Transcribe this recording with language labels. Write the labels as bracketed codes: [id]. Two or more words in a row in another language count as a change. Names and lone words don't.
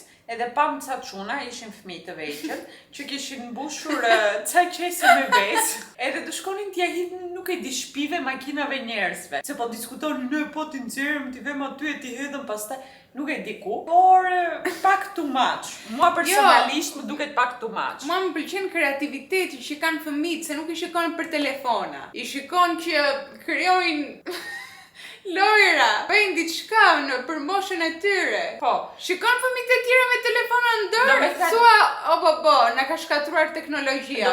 [sq] Edhe pam ca çuna, ishin fëmijë të vegjël, që kishin mbushur ca qese me vezë. Edhe të shkonin t'ja hidhin, nuk e di, shpive makinave njerëzve. Se po diskutonin, ne po t'i nxjerrim, t'i vëmë aty e t'i hedhëm pastaj, nuk e di ku. Por pak [en] too much. [sq] Mua personalisht më duket pak [en] too much. [sq] Mua më pëlqen kreativiteti që kanë fëmijët, se nuk i shikon për telefona. I shikon që krijojnë Lojra, bëjnë diçka në për moshën e tyre. Po. Shikon fëmijët e tjerë me telefona në Do dorë, me thënë- thua, po, na ka shkatruar teknologjia.